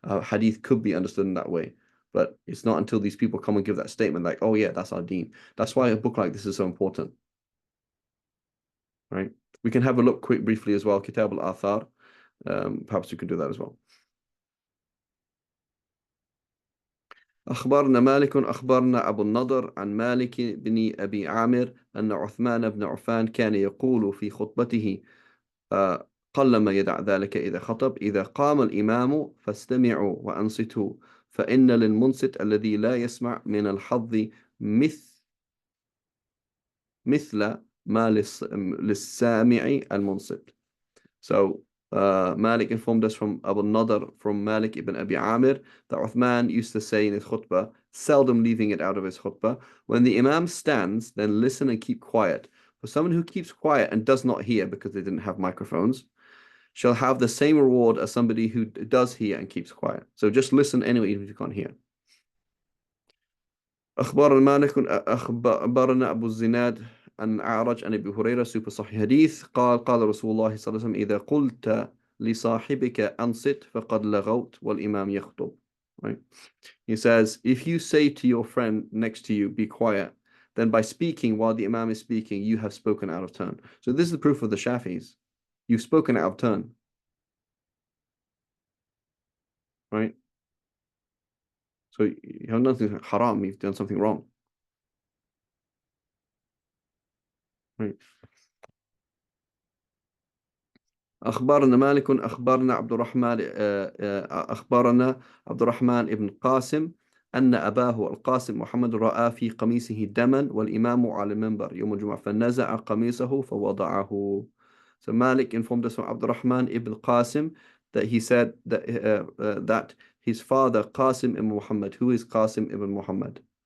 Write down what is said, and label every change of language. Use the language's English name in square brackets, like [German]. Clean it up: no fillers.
[English] Hadith could be understood in that way. But it's not until these people come and give that statement like, oh yeah, that's our deen. That's why a book like this is so important. Right? We can have a look briefly as well, Kitab al-Athar. Perhaps you can do that as well. [Arabic] أخبرنا مالك أخبرنا أبو النضر عن مالك بن أبي عامر أن عثمان بن عفان كان يقول في خطبته قلما يدع ذلك إذا خطب إذا قام الإمام فاستمعوا وأنصتوا فإن للمنصت الذي لا يسمع من الحظ مثل ما للسامع المنصت. [English] So Malik informed us from Abu Nadr, from Malik ibn Abi Amir, that Uthman used to say in his khutbah, seldom leaving it out of his khutbah, when the Imam stands, then listen and keep quiet. For someone who keeps quiet and does not hear because they didn't have microphones, shall have the same reward as somebody who does hear and keeps quiet. So just listen anyway, even if you can't hear. [Arabic] أخبرنا أبو الزناد عن أعرج عن أبي هريرة [English] super [Arabic] صحيح حديث قال رسول الله صلى الله عليه وسلم إذا قلت لصاحبك أنصت فقد لغوت والإمام يخطب. [English] Right? He says, if you say to your friend next to you, be quiet, then by speaking while the Imam is speaking, you have spoken out of turn. So this is the proof of the Shafis. You've spoken out of turn. Right? So you have nothing haram, you've done something wrong. Right? [Arabic] أخبرنا مالك أخبرنا عبد الرحمن أخبرنا عبد الرحمن ابن قاسم أن أباه القاسم محمد رأى في قميصه دما والإمام على المنبر يوم الجمعة فنزع قميصه فوضعه. [English] So Malik informed us from Abdul Rahman ibn Qasim that he said that his father Qasim ibn Muhammad. Who is Qasim ibn Muhammad?